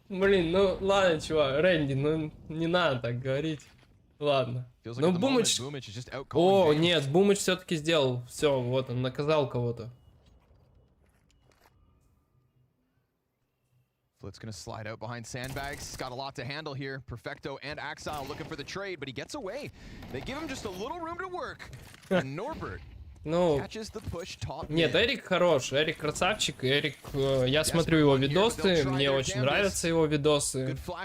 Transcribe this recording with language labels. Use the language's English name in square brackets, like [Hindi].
[Russian] Блин, ну ладно, чувак, Рэнди, ну не надо так говорить. Ладно. Ну Бумыч... О, нет, Бумыч все-таки сделал. Все, вот он наказал кого-то. [English] Flit's gonna slide out behind sandbags. He's got a lot to handle here. Perfecto and Axile looking for the trade, but he gets away. They give him just a little room to work. And Norbert [Russian] Ну, нет, Эрик хорош, Эрик красавчик, Эрик, я смотрю его видосы, мне очень нравятся его видосы.